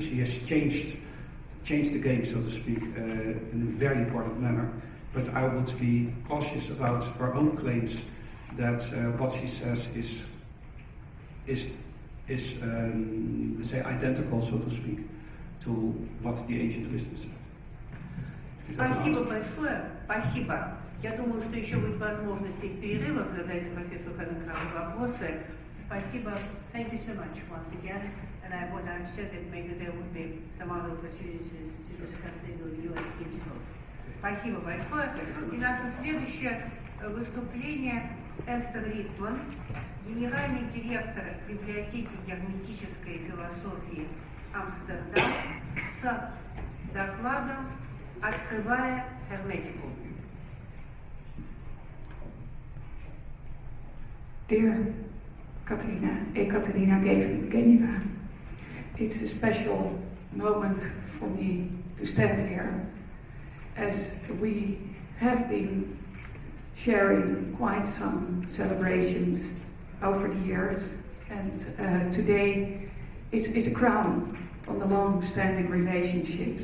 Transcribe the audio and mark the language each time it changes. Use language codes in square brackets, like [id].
[en] She has changed the game, so to speak, in a very important manner. But I would be cautious about her own claims that what she says is let's say, identical, so to speak, to what the ancient wisdom said. [ru] Спасибо большое, спасибо. Я думаю, что еще будет возможность в перерывах задать профессору Феннекрафту вопросы. Спасибо. [en] Thank you so much once again. And I'm sure that maybe there would be some other opportunities to discuss it with you at intervals. [ru] Спасибо большое. И наше следующее выступление Эстер Ритман, генеральный директор библиотеки герметической философии Амстердам, с докладом «Открывая герметику». [en] Dear Ekaterina Geneva, it's a special moment for me to stand here, as we have been sharing quite some celebrations over the years, and today is a crown on the long-standing relationship.